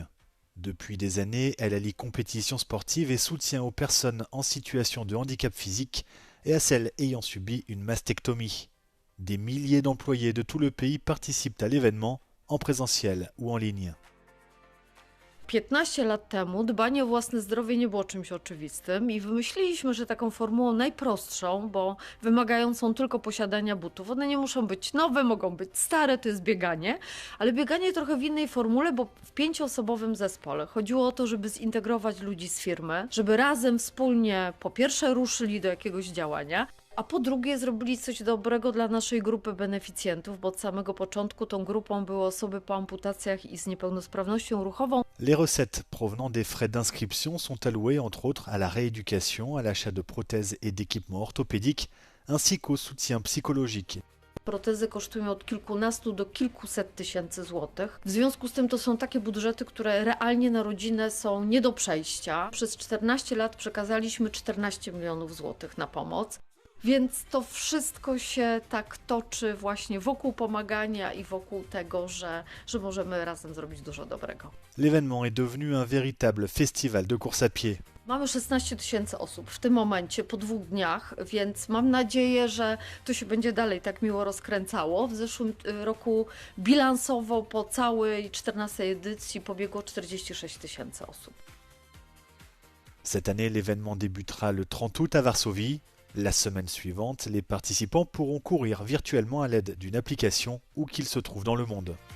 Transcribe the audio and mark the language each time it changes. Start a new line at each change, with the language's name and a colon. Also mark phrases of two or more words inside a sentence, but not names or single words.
French: Depuis des années, elle allie compétition sportive et soutien aux personnes en situation de handicap physique et à celles ayant subi une mastectomie. Des milliers d'employés de tout le pays participent à l'événement, en présentiel ou en ligne.
Polish: 15 lat temu dbanie o własne zdrowie nie było czymś oczywistym i wymyśliliśmy, że taką formułą najprostszą, bo wymagającą tylko posiadania butów. One nie muszą być nowe, mogą być stare, to jest bieganie, ale bieganie trochę w innej formule, bo w 5-osobowym zespole. Chodziło o to, żeby zintegrować ludzi z firmy, żeby razem wspólnie po pierwsze ruszyli do jakiegoś działania, a po drugie zrobili coś dobrego dla naszej grupy beneficjentów, bo od samego początku tą grupą były osoby po amputacjach i z niepełnosprawnością ruchową.
French: Les recettes provenant des frais d'inscription sont allouées entre autres à la rééducation, à l'achat de prothèses et d'équipements orthopédiques, ainsi qu'au soutien psychologique.
Polish: Protezy kosztują od kilkunastu do kilkuset tysięcy złotych. W związku z tym to są takie budżety, które realnie na rodzinę są nie do przejścia. Przez 14 lat przekazaliśmy 14 milionów złotych na pomoc. Więc to wszystko się tak toczy właśnie wokół pomagania i wokół tego, że możemy razem zrobić dużo dobrego.
French: L'événement est devenu un véritable festival de course à pied.
Polish: Mamy 16 tysięcy osób w tym momencie po 2 dniach, więc mam nadzieję, że to się będzie dalej tak miło rozkręcało. W zeszłym roku bilansowo po całej 14 edycji pobiegło 46 tysięcy osób.
French: Cette année, l'événement débutera le 30 août à Varsovie. La semaine suivante, les participants pourront courir virtuellement à l'aide d'une application où qu'ils se trouvent dans le monde.